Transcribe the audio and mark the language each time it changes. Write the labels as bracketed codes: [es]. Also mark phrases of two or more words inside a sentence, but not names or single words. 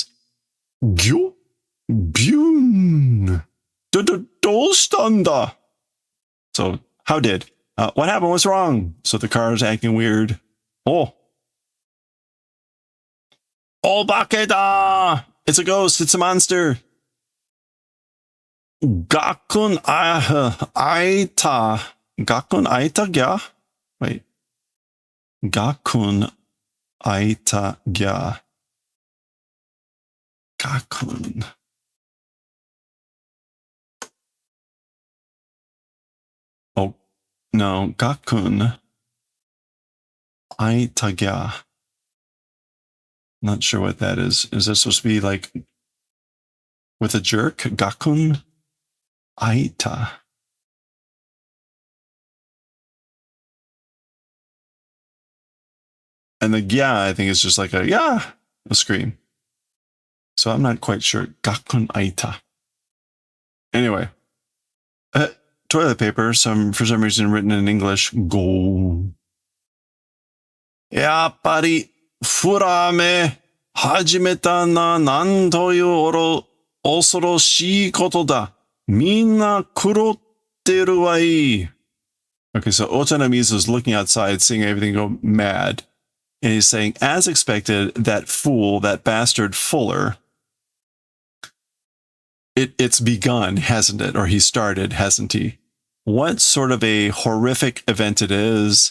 [ja] ギョ。ビュン. [en] Dostanda. So, how did? What happened? What's wrong? So the car is acting weird. Oh. Obake-da! It's a ghost. It's a monster. [ja] ガクン あいた. ガクン あいた ギャ? Wait. ガクン あいた ギャ. [en] Gakun. Oh, no. [ja] ガクン あいた ギャ. [en] Not sure what that is. Is that supposed to be like with a jerk? [ja] ガクン あいた. [en] And the gya, I think, is just like a scream. So I'm not quite sure. [ja] ガクン あいた. [en] Anyway. Toilet paper, for some reason written in English. Go. [ja] Yappari. フラメ始めたな、なんという恐ろしいことだ。みんな狂ってるわい。 [en] Okay, so Otanamizu is looking outside, seeing everything go mad. And he's saying, as expected, that fool, that bastard Fuller, it's begun, hasn't it? Or he started, hasn't he? What sort of a horrific event it is.